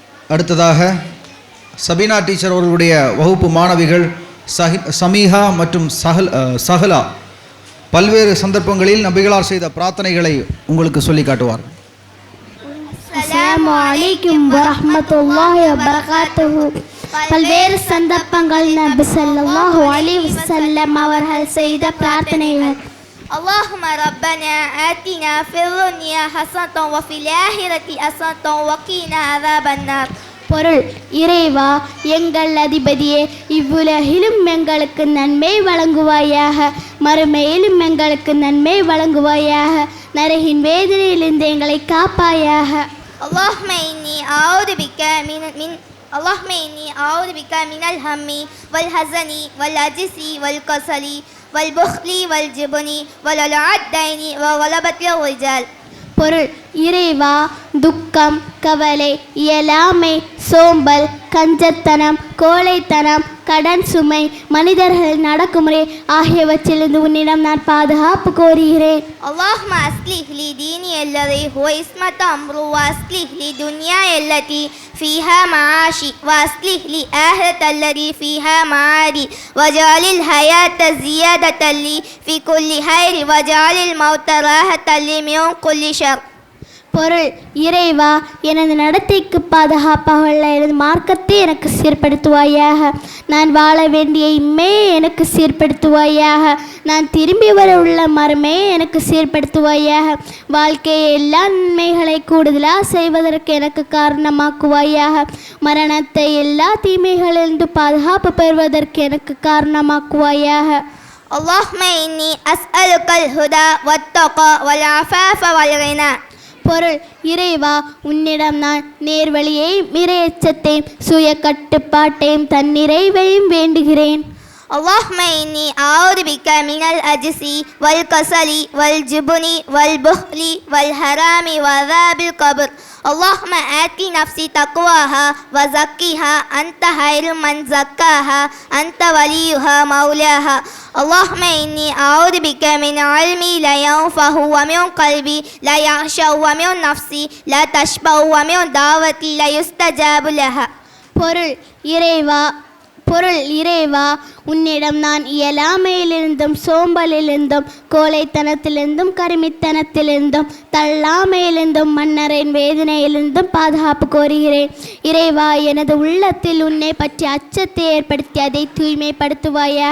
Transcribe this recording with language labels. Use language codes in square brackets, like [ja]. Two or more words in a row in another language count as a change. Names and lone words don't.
[ta] அடுத்ததாக சபீனா டீச்சர் அவர்களுடைய வகுப்பு மாணவிகள் சமீஹா மற்றும் சஹலா பல்வேறு சந்தர்ப்பங்களில் நபிகளார் செய்த பிரார்த்தனைகளை உங்களுக்கு சொல்லி காட்டுவார். [ar] السلام عليكم ورحمة الله وبركاته. [ta] பல்வேறு சந்தர்ப்பங்களில் நபி [ar] صلى الله عليه وسلم [ta] அவர்கள் செய்த பிரார்த்தனைகள். [ar] اللهم ربنا آتنا في الدنيا حسنة وفي الآخرة حسنة وقنا عذاب النار. [ta] பொருள்: இறைவா, எங்கள் அதிபதியே, இவ்வுலகிலும் எங்களுக்கு நன்மை வழங்குவாயாக, மறுமையிலும் எங்களுக்கு நன்மை வழங்குவாயாக, நரகின் வேதனையிலிருந்து எங்களை காப்பாயாக. [ar] اللهم إني أعوذ بك من الهم والحزن والعجز والكسل والبخل والجبن وضلع الدين وغلبة الرجال. [ta] பொருள்: இறைவா, துக்கம், கவலை, இயலாமை, சோம்பல், கஞ்சத்தனம், கோழைத்தனம், கடன் சுமை, மனிதர்கள் நடக்குமுறை ஆகியவற்றிலிருந்து உன்னிடம் நான் பாதுகாப்பு கோருகிறேன். [ar] اللهم أصلح لي ديني الذي هو عصمة أمري وأصلح لي دنياي التي فيها معاشي وأصلح لي آخرة التي فيها معادي واجعل الحياة زيادة لي في كل خير واجعل الموت راحة لي من كل شر. [ta] பொருள்: இறைவா, எனது நடத்தைக்கு பாதுகாப்பாக உள்ள எனது மார்க்கத்தை எனக்கு சீர்படுத்துவாயாக, நான் வாழ வேண்டிய இம்மையை எனக்கு சீர்படுத்துவாயாக, நான் திரும்பி வர உள்ள மறுமையை எனக்கு சீர்படுத்துவாயாக, வாழ்க்கையை எல்லா நன்மைகளை கூடுதலாக செய்வதற்கு எனக்கு காரணமாக்குவாயாக, மரணத்தை எல்லா தீமைகளிலிருந்து பாதுகாப்பு பெறுவதற்கு எனக்கு காரணமாக்குவாயாக. [ar] اللهم إني أسألك الهدى والتقى والعفاف والغنى. [ta] பொருள்: இறைவா, உன்னிடம் நான் நேர்வழியையும் இறையச்சத்தையும் சுய கட்டுப்பாட்டையும் தன்னிறைவையும் வேண்டுகிறேன். [ar] اللهم إني أعوذ بك من العجز والكسل والجبن والبخل والحرام وعذاب القبر. اللهم آت نفسي تقواها وزكها أنت خير من زكاها أنت وليها مولاها. اللهم إني أعوذ بك من علمي لا ينفع ومن قلبي لا يخشع ومن نفسي لا تشبع ومن دعوتي لا يستجاب لها. [ta] பொருள்: இறைவா, உன்னிடம் நான் இயலாமையிலிருந்தும் சோம்பலிலிருந்தும் கோழைத்தனத்திலிருந்தும் கருமித்தனத்திலிருந்தும் தள்ளாமையிலிருந்தும் மன்னரின் வேதனையிலிருந்தும் பாதுகாப்பு கோருகிறேன். இறைவா, எனது உள்ளத்தில் உன்னை பற்றி அச்சத்தை ஏற்படுத்தி அதை தூய்மைப்படுத்துவாயாக.